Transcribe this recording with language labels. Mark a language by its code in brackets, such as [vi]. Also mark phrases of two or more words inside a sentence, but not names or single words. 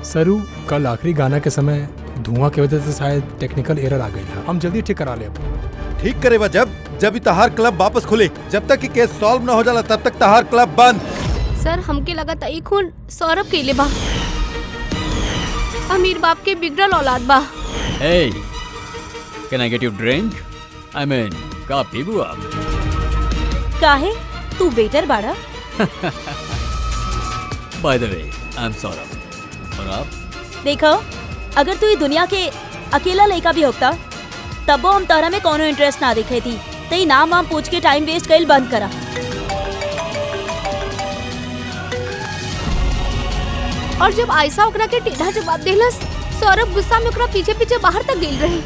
[bho] सर उ कल आखिरी गाना के समय धुआं की वजह से शायद [en] technical error [bho] आ गई है। हम जल्दी ठीक करा ले अब। ठीक करेगा जब तहार क्लब वापस खुले। जब तक कि [en] case solve [bho] ना हो जाला तब तक तहार क्लब बंद। सर हमके लगा था ई खून सौरभ के ले बा। अमीर बाप के बिगड़ल औलाद बा। [en] Hey, can I get you drink? I mean, [bho] का पीबू आप? काहे तू वेटर बाड़ा? [en] By the way, I'm सौरभ। [bho] और आप? देखो अगर तू ये दुनिया के अकेला लड़का भी होता तब हम तोरा में कोनो इंटरेस्ट ना दिखे थी। तई नाम वाम पूछ के [en] time waste [bho] कइल बंद करा। और जब आयशा ओकरा के टेढ़ा जवाब देलस, सौरभ गुस्सा में ओकरा पीछे पीछे बाहर तक गेल रहे।